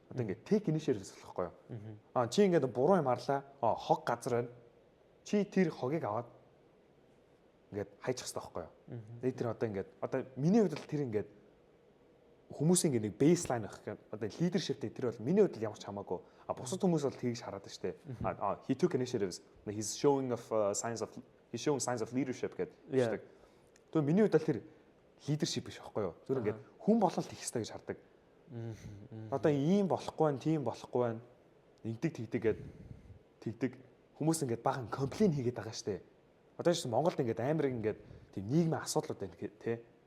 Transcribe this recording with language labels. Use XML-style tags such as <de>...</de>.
<mn>Одоо ингээд</mn> <en>take initiative</en> <mn>болохгүй юу? Чи ингээд буруу юм харлаа. Хог газар байна. Чи тэр хогийг аваад ингээд хайчих хэрэгтэй байхгүй юу? Тэр одоо ингээд одоо миний хувьд л тэр ингээд хүмүүсийн нэг baseline байх гэх одоо leadership тэр бол миний хувьд ямар ч хамаагүй. Бусад хүмүүс бол тэгж хараад штэ.</mn> <en>He took initiatives. He's showing signs of leadership</en> <mn>гэдэг. Тэгвэл миний хувьд л тэр leadership биш байхгүй юу? Зүгээр ингээд хүн болол их хэрэгтэй гэж хардаг. Одоо ийм болохгүй байна, тийм болохгүй байна. Тэгдэг хүмүүс ингээд баган комплейн хийгээд байгаа штэ. Одоо ч Монголд ингээд амар ингээд тийм нийгмийн асуудлууд байна тий.</mn>